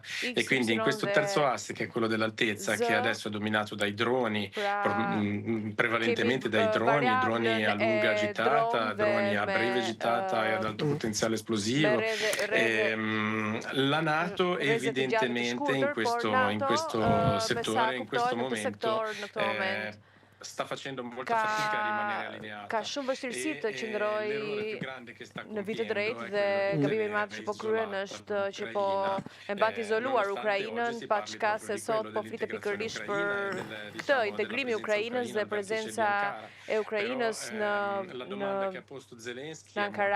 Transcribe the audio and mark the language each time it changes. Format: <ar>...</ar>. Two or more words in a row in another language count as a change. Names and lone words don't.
<it>E quindi in questo terzo asse, che è quello dell'altezza, che adesso è dominato dai droni, prevalentemente dai droni a lunga gittata, droni a breve gittata e ad alto potenziale esplosivo. La NATO evidentemente in questo settore, in questo momento, sta facendo molta fatica a rimanere allineata.</it> <sq>Ka shumë vështirësi të qëndrojë në vit të drejtë dhe gabimi i madh që po kryen është që po e mbat izoluar Ukrainën, pa çka se sot po flitet pikërisht për këtë integrim i Ukrainës dhe prezenca e Ukrainës në Ankara.</sq>